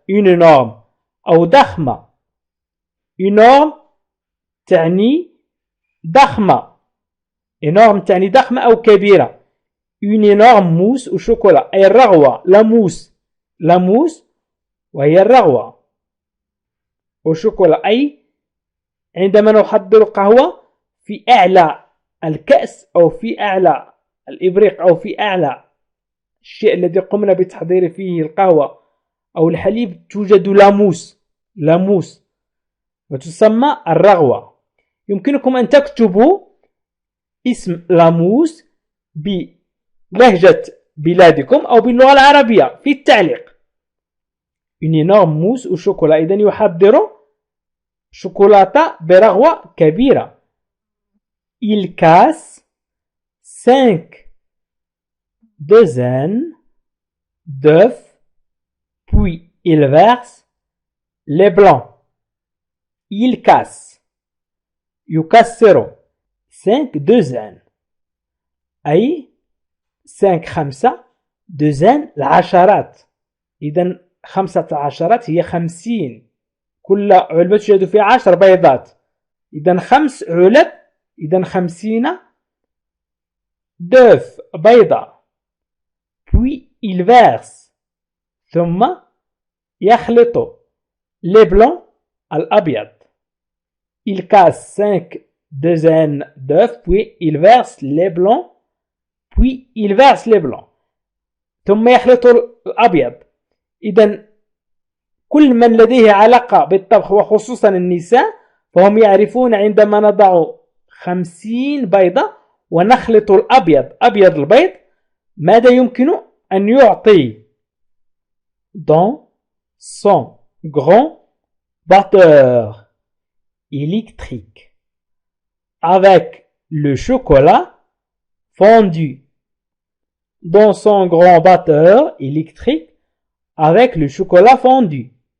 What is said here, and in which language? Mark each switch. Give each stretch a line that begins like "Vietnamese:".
French: Une énorme
Arabic: أو ضخمة. énorme تعني ضخمة. énorme تعني ضخمة أو كبيرة.
French: une énorme mousse au chocolat
Arabic: أي الرغوة.
French: la mousse
Arabic: وهي الرغوة
French: au chocolat
Arabic: أي عندما نحضر قهوة في أعلى الكأس أو في أعلى الإبريق أو في أعلى الشيء الذي قمنا بتحضير فيه القهوة أو الحليب توجد لاموس. وتسمى الرغوة. يمكنكم أن تكتبوا اسم لاموس بلهجة بلادكم أو باللغة العربية في التعليق.
French: Une énorme mousse au chocolat.
Arabic: إذن يحضر شوكولاتة برغوة كبيرة.
French: Il casse 5 douzaines d'œufs, puis il verse les blancs. Il casse.
Arabic: يكسر 5 douzaines. أي 5 douzaines العشرات. إذن 15 هي 50. كل علبة توجد فيها 10 بيضات. إذن 5 علب. إذن 50 d'œufs بيضة.
French: Puis il verse.
Arabic: ثم يخلط les blancs الأبيض.
French: Il casse 5 douzaines d'œufs, puis il verse les blancs. Puis il verse les blancs.
Arabic: ثم يخلط الأبيض. إذن كل من لديه علاقة بالطبخ وخصوصا النساء فهم يعرفون عندما نضع 50 بيضة ونخلط الأبيض أبيض البيض ماذا يمكن أن يعطي
French: dans son grand batteur électrique avec le chocolat fondu. Dans son grand batteur électrique avec le chocolat fondu.